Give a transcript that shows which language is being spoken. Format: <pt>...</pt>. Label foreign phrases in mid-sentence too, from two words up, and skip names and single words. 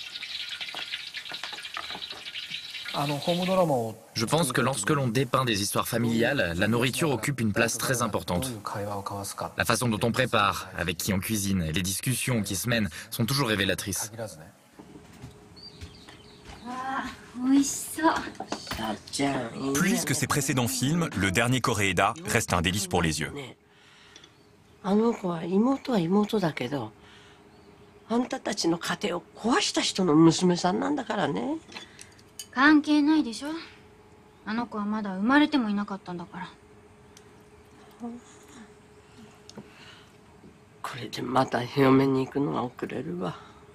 <fr>Je pense que lorsque l'on dépeint des histoires familiales, la nourriture occupe une place très importante. La façon dont on prépare, avec qui on cuisine, et les discussions qui se mènent sont toujours révélatrices. Plus que ses précédents films, le dernier Koreeda reste un délice pour les yeux.</fr> <ja>あの子は妹は妹だけど、あんたたちの家庭を壊した人の娘さんなんだからね。関係ないでしょ。あの子はまだ生まれてもいなかったんだから。これでまた嫁に行くのが遅れるわ。</ja>